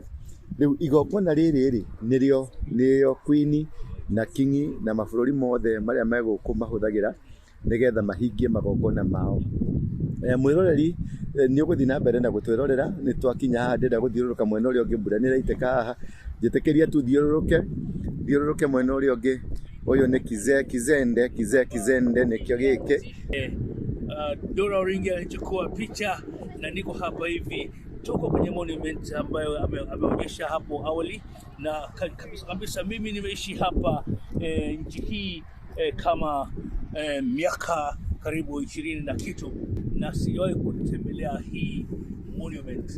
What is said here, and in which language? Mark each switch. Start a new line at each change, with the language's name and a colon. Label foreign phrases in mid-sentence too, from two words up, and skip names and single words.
Kikuyu: Rĩu igongona rĩrĩ nĩrĩo Queen na King na mabũrũri mothe marĩa megũkũ mahũthagĩra nĩgetha mahingie magongona mao. Mwĩroreri nĩ ũgũthiĩ na mbere na gũtwĩrorera. Nĩ twakinya haha, ndĩrenda gũthiũrũrũka mwena ũrĩa ũngĩ, mbura nĩ ĩraitĩka haha, njĩtĩkĩria tu thiũrũrũke mwena ũrĩa ũngĩ. Ũyũ nĩ Kizende nĩkĩo gĩkĩ.
Swahili: Ndura Waruinge alichukua picha na niko hapa hivi tuko kwenye monument ambayo ameonyesha hapo awali, na kabisa mimi nimeishi hapa nchi hii kama miaka karibu 20 na kitu, na sijawahi kutembelea hii monument.